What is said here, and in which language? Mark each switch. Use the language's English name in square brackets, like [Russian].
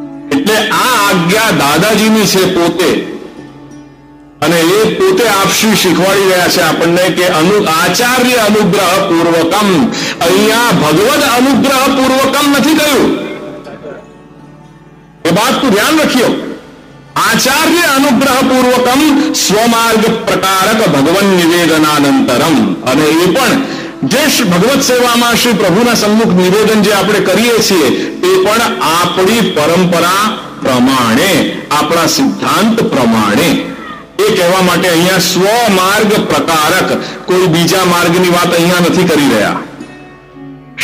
[Gujarati] એટલે આ આજ્ઞા દાદાજીની છે પોતે, અને એ પોતે આપશ્રી શીખવાડી રહ્યા છે આપણને કે આચાર્ય અનુગ્રહ પૂર્વકમ। અહીંયા ભગવદ अनुग्रह पूर्वकम નથી કહ્યું। એ [Hindi] बात को ध्यान रखियो। [Sanskrit] आचार्य अनुग्रह पूर्वकम स्वमार्ग प्रकारक भगवन निवेदनानंतरम। [Gujarati] અને એ પણ જે ભગવત સેવામાં શ્રી પ્રભુના સન્મુખ નિવેદન જે આપણે કરીએ છીએ એ પણ આપણી પરંપરા પ્રમાણે, આપણા સિદ્ધાંત પ્રમાણે। એ કહેવા માટે અહીંયા સ્વમાર્ગ પ્રકારક, કોઈ બીજા માર્ગની વાત અહીંયા નથી કરી રહ્યા।